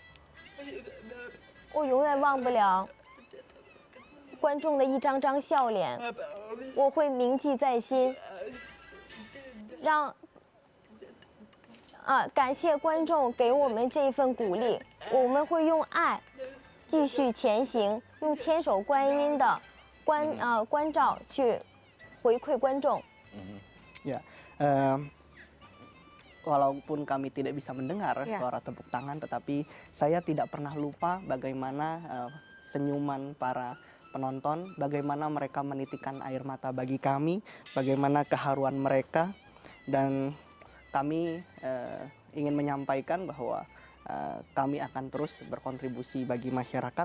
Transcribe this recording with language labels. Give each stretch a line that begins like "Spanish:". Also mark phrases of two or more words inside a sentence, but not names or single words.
Chinese: 我永远忘不了观众的一张张笑脸，我会铭记在心。感谢观众给我们这份鼓励，我们会用爱继续前行，用千手观音的关照去回馈观众。
Indonesian: Walaupun kami tidak bisa mendengar suara tepuk tangan, tetapi saya tidak pernah lupa bagaimana senyuman para penonton, bagaimana mereka menitikan air mata bagi kami, bagaimana keharuan mereka, dan kami ingin menyampaikan bahwa kami akan terus berkontribusi bagi masyarakat.